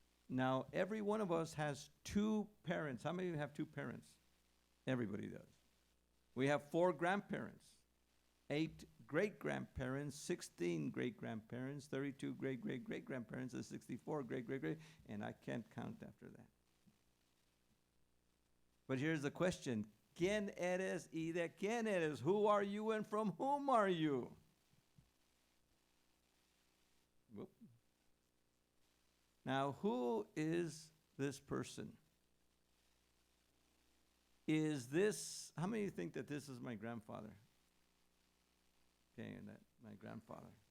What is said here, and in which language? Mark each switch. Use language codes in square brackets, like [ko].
[en] Now, every one of us has two parents. How many of you have two parents? Everybody does. We have 4 grandparents, 8 great-grandparents, 16 great-grandparents, 32 great-great-great-grandparents, and 64 great-great-great, and I can't count after that. But here's the question. [es] ¿Quién eres y de quién eres? [en] Who are you and from whom are you? Whoop. Now, who is this person? Is this, how many of you think that this is my grandfather? Okay, and that my grandfather.